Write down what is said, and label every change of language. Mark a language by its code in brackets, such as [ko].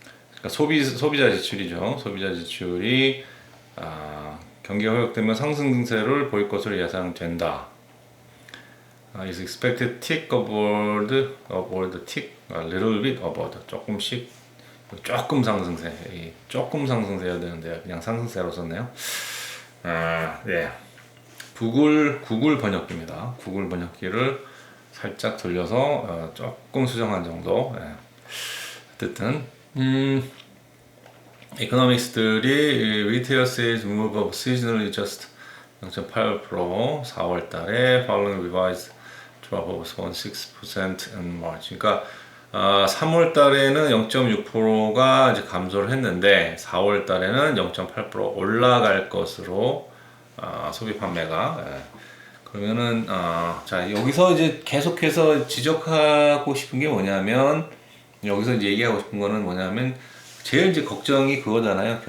[ko] 그러니까 소비자 지출이죠. 소비자 지출이 경기가 회복되면 상승세를 보일 것으로 예상된다. [en] is expected tick upward, tick, a little bit upward. [ko] 조금 상승세. 조금 상승세야 되는데 그냥 상승세로 썼네요. 네. 구글 번역기입니다. 구글 번역기를 살짝 돌려서 조금 수정한 정도. 네. 어쨌든 이코노믹스들이 [en] retail sales move up seasonally just 0.8% [ko] 4월 달에 [en] following revised drop of 0.6% in March. [ko] 그러니까 3월 달에는 0.6%가 이제 감소를 했는데 4월 달에는 0.8% 올라갈 것으로 소비 판매가 그러면은 자 여기서 이제 계속해서 지적하고 싶은 게 뭐냐면 여기서 이제 얘기하고 싶은 거는 뭐냐면 제일 이제 걱정이 그거잖아요.